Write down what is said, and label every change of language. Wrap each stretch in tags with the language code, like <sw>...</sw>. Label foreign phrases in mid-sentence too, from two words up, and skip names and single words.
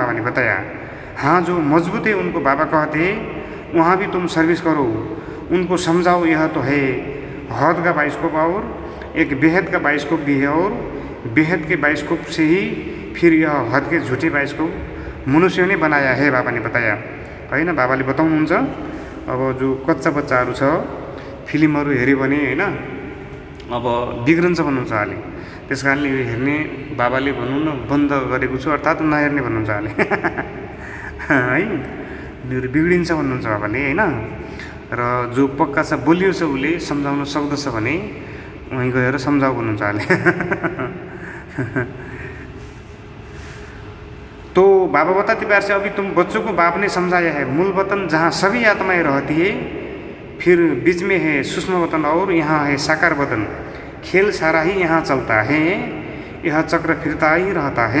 <hi>बाबा ने बताया हाँ जो मजबूत है उनको बाबा कहते हैं वहाँ भी तुम सर्विस करो, उनको समझाओ यह तो है हद का बाइस्कोप और एक बेहद का बाइस्कोप भी है, और बेहद के बाइस्कोप से ही फिर यह हद के झुटे बाइस्कोप मनुष्यों ने बनाया है। बाबा ने बताया होइन।</hi> <ne>बाबाले बताउनुहुन्छ अब जो कच्चा बच्चाहरू छ फिल्महरू हेऱ्यो भने होइन अब बिग्रन्छ भन्नुहुन्छ उहाँले। त्यस कारणले यो हेर्ने बाबाले भनौँ न बन्द गरेको छु, अर्थात् नहेर्ने भन्नुहुन्छ उहाँले है। मेरो बिग्रिन्छ भन्नुहुन्छ बाबाले होइन। र जो पक्का छ बोलियो छ उसले सम्झाउन सक्दछ भने वहीँ गएर सम्झाऊ भन्नुहुन्छ उहाँले</ne> <hi>तो बाबा बताते प्यार से अभी तुम बच्चों को बाप ने समझाया है मूल वतन जहाँ सभी आत्माएं रहती है, फिर बीच में है सूक्ष्म वतन और यहाँ है साकार वतन। खेल सारा ही यहाँ चलता है, यह चक्र फिरता ही रहता है।</hi>